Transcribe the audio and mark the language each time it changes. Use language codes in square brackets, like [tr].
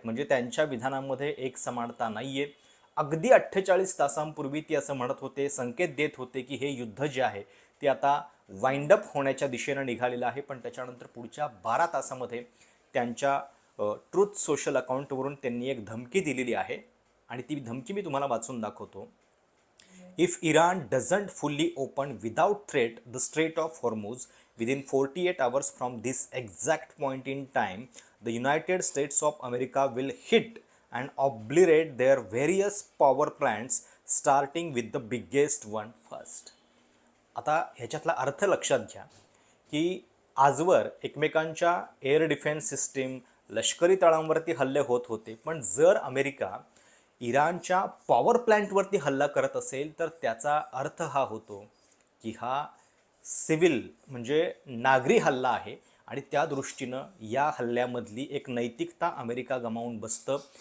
[mr] म्हणजे त्यांच्या विधानांमध्ये एक समानता नाही आहे. अगदी 48 तासांपूर्वी ते असं म्हणत होते, संकेत देत होते की हे युद्ध जे आहे ते आता वाइंड अप होण्याच्या दिशेनं निघालेलं आहे. पण त्याच्यानंतर पुढच्या 12 तासामध्ये त्यांच्या ट्रूथ सोशल अकाउंटवरून त्यांनी एक धमकी दिलेली आहे आणि ती धमकी मी तुम्हाला वाचून दाखवतो. [en] If Iran doesn't fully open without threat the Strait of Hormuz within 48 hours from this exact point in time, the United States of America will hit and obliterate their various power plants starting with the biggest one first. [mr] आता ह्याच्यातला अर्थ लक्षात घ्या की आजवर एकमेकांच्या air defence system, लष्करी तळांवरती हल्ले होत होते. पण जर अमेरिका इराणच्या पॉवर प्लॅन्टवरती हल्ला करत असेल तर त्याचा अर्थ हा होतो की हा सिव्हिल म्हणजे नागरी हल्ला आहे आणि त्या दृष्टीनं या हल्ल्यामधली एक नैतिकता अमेरिका गमावून बसतं.